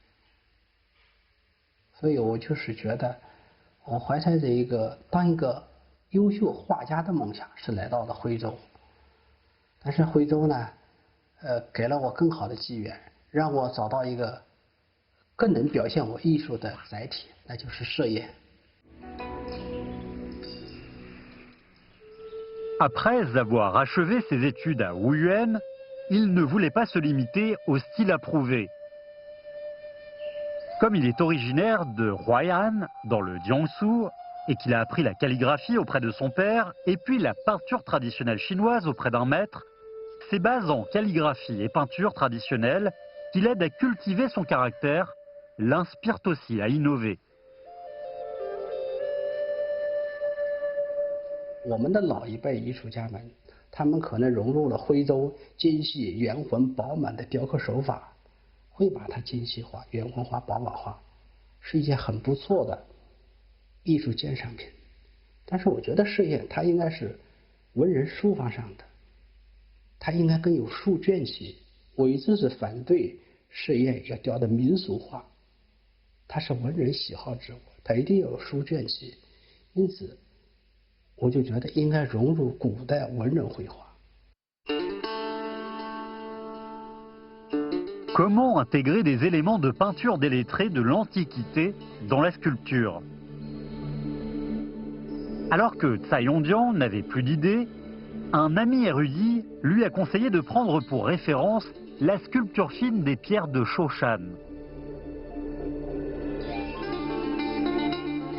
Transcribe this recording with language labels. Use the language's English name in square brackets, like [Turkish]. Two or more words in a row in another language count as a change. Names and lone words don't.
[Chinese] 所以我就是觉得，我怀揣着一个当一个优秀画家的梦想，是来到了徽州。但是徽州呢，给了我更好的机缘，让我找到一个更能表现我艺术的载体，那就是射焰。 [French] Après avoir achevé ses études à Wuyuan, il ne voulait pas se limiter au style approuvé. Comme il est originaire de Huai'an, dans le Jiangsu, et qu'il a appris la calligraphie auprès de son père, et puis la peinture traditionnelle chinoise auprès d'un maître, ses bases en calligraphie et peinture traditionnelle, qui l'aident à cultiver son caractère, l'inspirent aussi à innover. [Chinese] 我们的老一辈艺术家们，他们可能融入了徽州精细、圆浑、饱满的雕刻手法，会把它精细化、圆浑化、饱满化，是一件很不错的艺术鉴赏品。但是我觉得射焰它应该是文人书法上的，它应该更有书卷气。我一直是反对射焰要雕的民俗化，它是文人喜好之物，它一定要有书卷气。因此，我就觉得应该融入古代文人绘画。 [French] Comment intégrer des éléments de peinture délettrée de l'Antiquité dans la sculpture? Alors que Tsai Yong-jian n'avait plus d'idées, un ami érudit lui a conseillé de prendre pour référence la sculpture fine des pierres de Shoshan.